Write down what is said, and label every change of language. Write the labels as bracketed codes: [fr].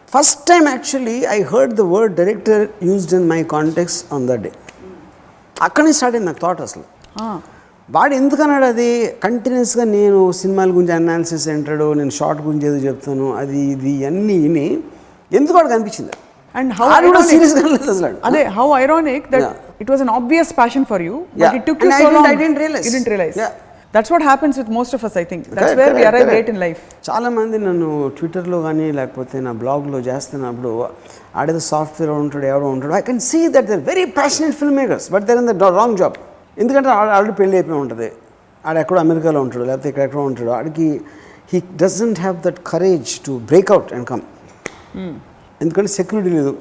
[en] First time actually I heard the word director used in my context on that day. [te] అక్కడి start అయింది నాకు thought. అసలు వాడు ఎందుకన్నాడు అది కంటిన్యూస్గా నేను సినిమాల గురించి అనాలిసిస్ అంటాడు, నేను షార్ట్ గురించి ఏదో చెప్తాను, అది ఇది అన్నీ విని ఎందుకు వాడికి అనిపించింది. [en] And how ironic that it was an obvious passion for you, but it took you so long. I didn't realize. You didn't realize. Yeah. That's what happens with most of us. I think that's where we arrive late in life. [te] చాలామంది నన్ను ట్విట్టర్లో కానీ లేకపోతే నా బ్లాగ్లో చేస్తున్నప్పుడు ఆడేదో software ఉంటాడు ఎవడో ఉంటాడు, [en] I can see that they're very passionate film makers but they're in the wrong job. [te] ఎందుకంటే ఆల్రెడీ పెళ్ళి అయిపోయి ఉంటుంది, ఆడ ఎక్కడో అమెరికాలో ఉంటాడు లేకపోతే ఎక్కడెక్కడో ఉంటాడు, ఆడికి [en] He doesn't have that courage to break out and come. [te] ఎందుకంటే సెక్యూరిటీ లేదు.